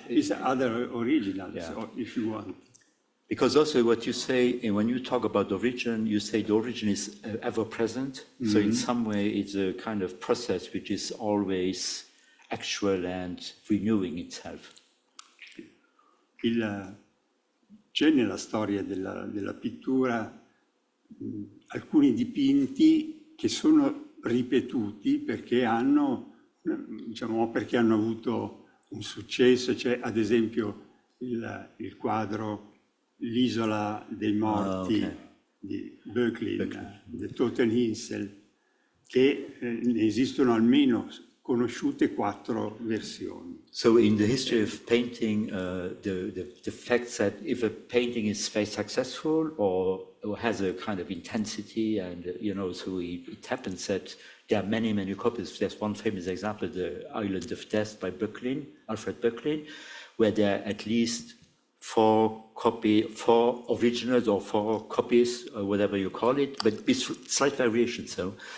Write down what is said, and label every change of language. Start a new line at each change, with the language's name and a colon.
English: It's other originals, Yeah. if you want. Because also what you say, and when you talk about the origin, you say the origin is ever present. So in some way, it's a kind of process which is always actual and renewing itself.
Italian: C'è nella storia della pittura alcuni dipinti che sono ripetuti perché hanno avuto un successo. C'è ad esempio il quadro l'isola dei morti
English: ok.
Italian: di Böcklin, di Toteninsel, che ne esistono almeno conosciute 4 versioni.
English: So in the history of painting, the fact that if a painting is very successful or has a kind of intensity, and so it happens that there are many, many copies. There's one famous example, the Island of Death by Böcklin, Alfred Böcklin, where there are at least 4 originals or 4 copies, or whatever you call it, but with slight variations. So.